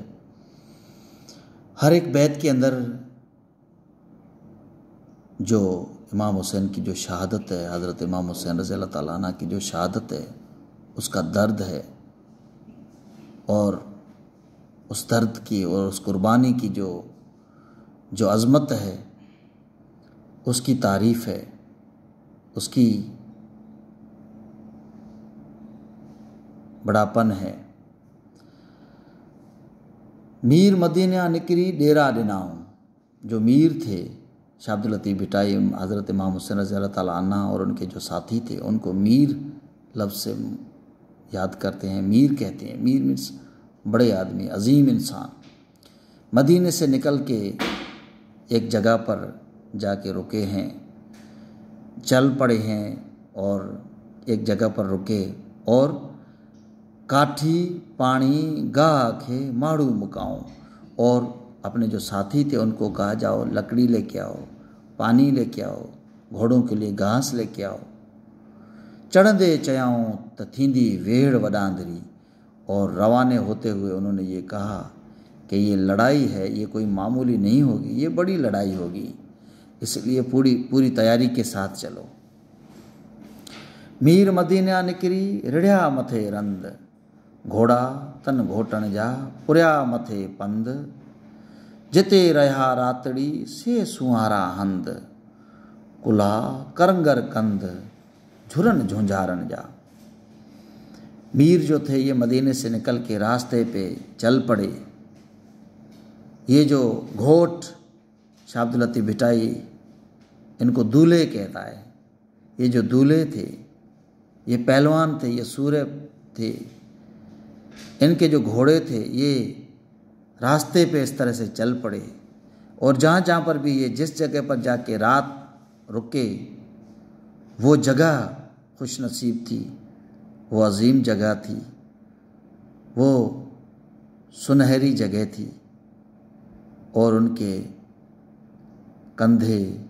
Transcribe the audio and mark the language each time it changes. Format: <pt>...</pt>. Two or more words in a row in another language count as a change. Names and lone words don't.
<hi>हर एक बैत के अंदर जो इमाम हुसैन की जो शहादत है, हज़रत इमाम हुसैन रज़ी अल्लाह तआला अन्हु की जो शहादत है उसका दर्द है और उस दर्द की और उस कुर्बानी की जो अज़मत है उसकी तारीफ़ है, उसकी बड़ापन है।</hi> <sd>मीर मदीना निकरी डेरा डिनाऊं,</sd> <hi>जो मीर थे शाह अब्दुल लतीफ़ भिटाई हज़रत इमाम हुसैन रज़ी अल्लाह तआला अन्हु और उनके जो साथी थे उनको मीर लफ्ज़ से याद करते हैं, मीर कहते हैं। मीर मीन्स बड़े आदमी, अजीम इंसान। मदीने से निकल के एक जगह पर जाके रुके हैं, चल पड़े हैं और एक जगह पर रुके और</hi> <sd>काठी पानी गाह खे माड़ू मुकाऊं,</sd> <hi>और अपने जो साथी थे उनको कहा जाओ लकड़ी लेके आओ, पानी लेके आओ, घोड़ों के लिए घास लेके आओ।</hi> <sd>चढ़ंदे चयाऊं त थींदी वेड़ वडांदरी,</sd> <hi>और रवाने होते हुए उन्होंने ये कहा कि ये लड़ाई है, ये कोई मामूली नहीं होगी, ये बड़ी लड़ाई होगी, इसलिए पूरी तैयारी के साथ चलो।</hi> <sd>मीर मदीना निकरी रिढ़िया मथे रंद, घोड़ा तन घोटण जा पुरिया मथे पंद, जिते रहा रातड़ी से सुहारा हंद, कुला करंगर कंद झुरन झुंझारन जा।</sd> <hi>मीर जो थे ये मदीने से निकल के रास्ते पे चल पड़े। ये जो घोट शाह अब्दुल लतीफ़ भिटाई इनको दूल्हे कहता है, ये जो दूल्हे थे ये पहलवान थे, ये सूर्य थे, इनके जो घोड़े थे ये रास्ते पे इस तरह से चल पड़े और जहाँ जहाँ पर भी ये जिस जगह पर जाके रात रुके वो जगह खुश नसीब थी, वो अजीम जगह थी, वो सुनहरी जगह थी और उनके कंधे</hi>